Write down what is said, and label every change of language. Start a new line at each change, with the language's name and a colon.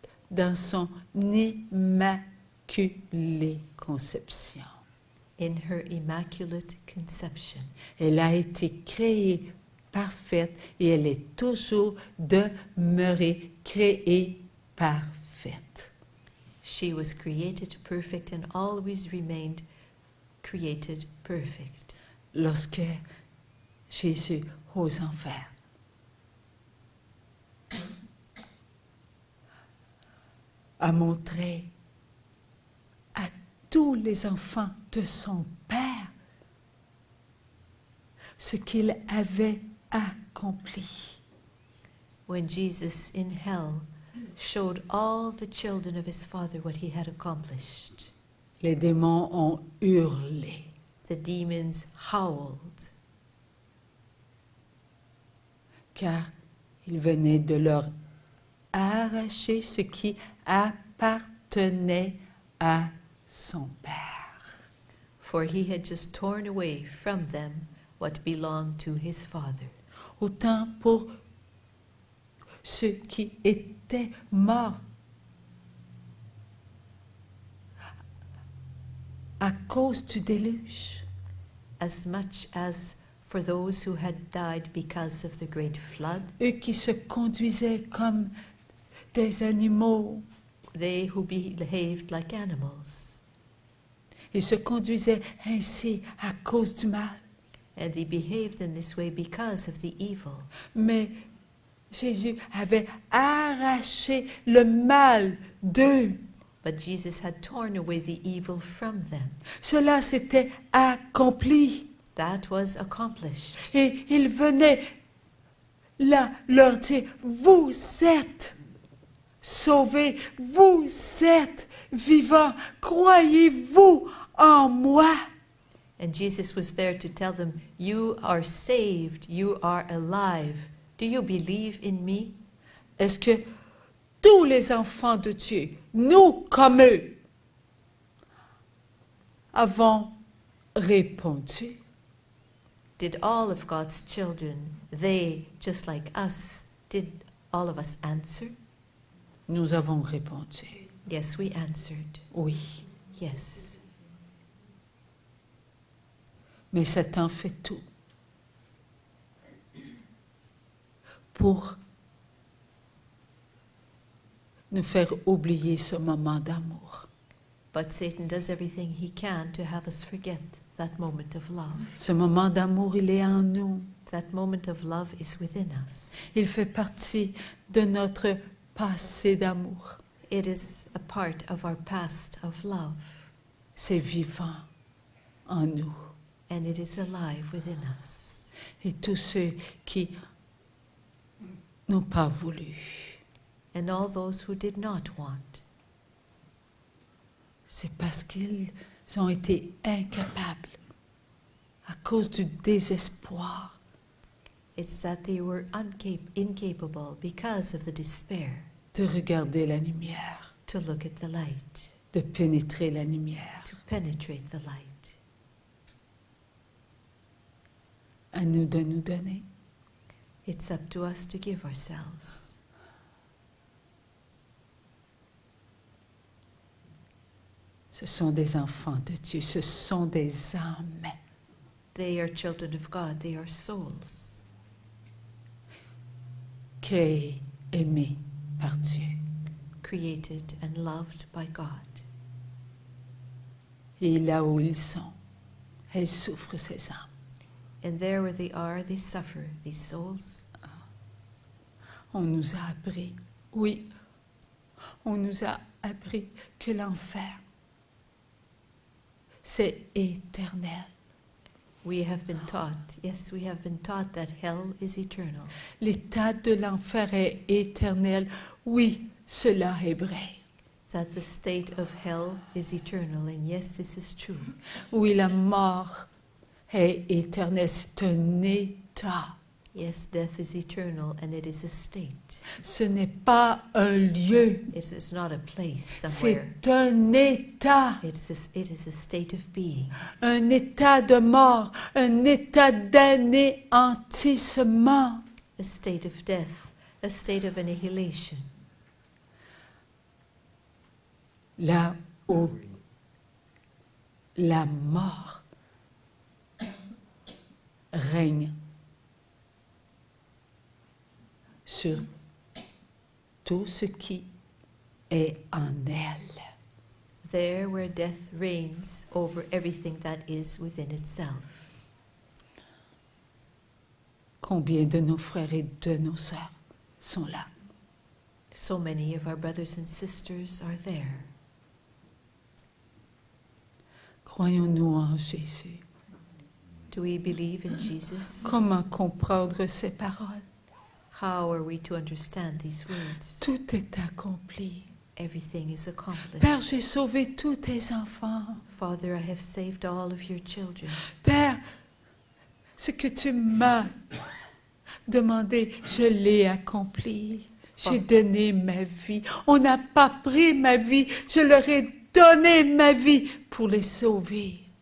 French: dans son immaculée conception.
English: in her immaculate conception.
French: Elle a été créée parfaite et elle est toujours demeurée créée parfaite.
English: She was created perfect and always remained created perfect.
French: Lorsque Jésus aux enfers a montré à tous les enfants de son Père ce qu'il avait accompli.
English: When Jesus in hell showed all the children of his Father what he had accomplished,
French: Les démons ont hurlé.
English: the demons howled,
French: Car il venait de leur arracher ce qui appartenait à son Père.
English: for he had just torn away from them what belonged to his Father.
French: Autant pour ceux qui étaient morts à cause du déluge,
English: As much as for those who had died because of the great flood,
French: eux qui se conduisaient comme des animaux.
English: they who behaved like animals,
French: Ils se conduisaient ainsi à cause du mal.
English: and they behaved in this way because of the evil.
French: Mais Jésus avait arraché le mal d'eux.
English: But Jesus had torn away the evil from them.
French: Cela s'était accompli.
English: That was accomplished.
French: Et il venait là leur dire, vous êtes sauvés, vous êtes vivants, croyez-vous en moi?
English: And Jesus was there to tell them, you are saved, you are alive. Do you believe in me?
French: Est-ce que tous les enfants de Dieu, nous comme eux, avons répondu?
English: Did all of God's children, they, just like us, did all of us answer?
French: Nous avons répondu.
English: Yes, we answered.
French: Oui.
English: Yes.
French: Mais Satan fait tout pour nous faire oublier ce moment d'amour.
English: But Satan does everything he can to have us forget that moment of love.
French: Ce moment d'amour, il est en nous.
English: That moment of love is within us.
French: Il fait partie de notre passé d'amour.
English: It is a part of our past of love.
French: C'est vivant en nous.
English: And it is alive within us.
French: Et tous ceux qui n'ont pas voulu,
English: And all those who did not want,
French: c'est parce qu'ils ont été incapables, à cause du désespoir,
English: it's that they were incapable because of the despair
French: de regarder la lumière,
English: to look at the light,
French: de pénétrer la lumière.
English: to penetrate the light.
French: À nous de nous donner.
English: It's up to us to give ourselves.
French: Ce sont des enfants de Dieu, ce sont des âmes
English: They are children of God, they are souls,
French: créées, aimées par Dieu.
English: created and loved by God.
French: Et là où ils sont, elles souffrent, ces âmes.
English: And there where they are, they suffer, these souls.
French: On nous a appris, oui, on nous a appris que l'enfer, c'est éternel.
English: We have been taught, yes, we have been taught that hell is eternal.
French: L'état de l'enfer est éternel. Oui, cela est vrai.
English: That the state of hell is eternal, and yes, this is true.
French: Oui, la mort est éternelle. C'est un état.
English: Yes, death is eternal, and it is a state.
French: Ce n'est pas un lieu.
English: It is not a place somewhere.
French: C'est un état.
English: It is a state of being,
French: Un état de mort. Un état d'anéantissement.
English: a state of death, a state of annihilation.
French: Là où la mort règne sur tout ce qui est en elle.
English: There where death reigns over everything that is within itself.
French: Combien de nos frères et de nos sœurs sont là?
English: So many of our brothers and sisters are there.
French: Croyons-nous en Jésus?
English: Do we believe in Jesus?
French: Comment comprendre ces paroles?
English: How are we to understand these words?
French: Tout est accompli.
English: Everything is accomplished.
French: Père, j'ai sauvé tous tes enfants.
English: Father, I have saved all of your children.
French: Père, ce que tu m'as demandé, je l'ai accompli. J'ai donné ma vie. On n'a pas pris ma vie. Je leur ai donné ma vie pour les sauver.